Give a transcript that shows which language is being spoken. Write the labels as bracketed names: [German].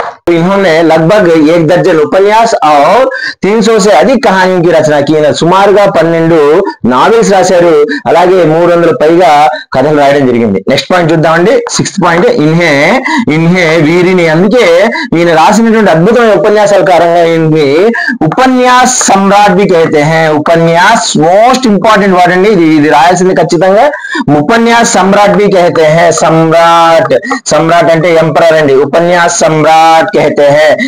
[Hindi] इन्होंने लगभग 1 दर्जन उपन्यास और 300 से अधिक कहानियों की रचना की. [Telugu] సుమారుగా 12 నావెల్స్ రాశారు, అలాగే 300 పైగా కథలు రాయడం జరిగింది. నెక్స్ట్ పాయింట్ చూద్దామండి. 6th పాయింట్, ఇన్హే వీరిని, అందుకే ఈయన రాసినటువంటి అద్భుతమైన ఉపన్యాసాల కారణంగా ఈయన్ని ఉపన్యాస్ సమ్రాట్ [Hindi] भी कहते हैं. [Telugu] ఉపన్యాస్ మోస్ట్ ఇంపార్టెంట్ వర్డ్ అండి, ఇది రాయాల్సింది ఖచ్చితంగా. [Hindi] ఉపన్యాస్ సమ్రాట్ भी कहते हैं. [Telugu] సమ్రాట్ అంటే ఎంపరర్ అండి. [Hindi] ఉపన్యాస్ సమ్రాట్ कहते हैं.